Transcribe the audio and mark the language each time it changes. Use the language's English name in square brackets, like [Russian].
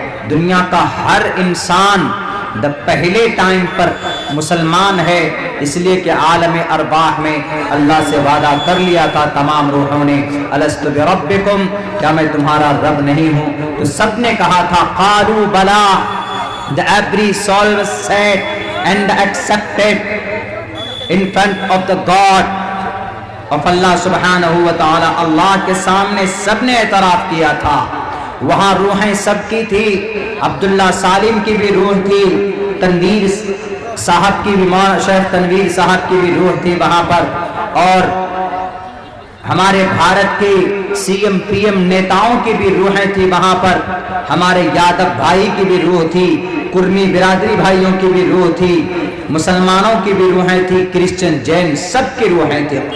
[Urdu] دنیا کا ہر انسان پہلے ٹائم پر مسلمان ہے، اس لیے کہ عالم ارواح میں اللہ سے وعدہ کر لیا تھا تمام روحوں نے، الست بربکم، کیا میں تمہارا رب نہیں ہوں؟ تو سب نے کہا تھا قالوا بلا. [English] The every soul was said and accepted in front of the God of Allah سبحانہ وتعالی. [Urdu] اللہ کے سامنے سب نے اعتراف کیا تھا. وہاں روحیں سب کی تھی، عبداللہ سالم کی بھی روح تھی، تنویر صاحب کی بھی، شیخ تنویر صاحب کی بھی روح تھی وہاں پر، اور ہمارے بھارت کے سی ایم پی ایم نیتاؤں کی بھی روحیں تھی وہاں پر، ہمارے یادو بھائی کی بھی روح تھی، کرمی برادری بھائیوں کی بھی روح تھی، مسلمانوں کی بھی روحیں تھی، کرسچن جین سب کی روحیں تھی.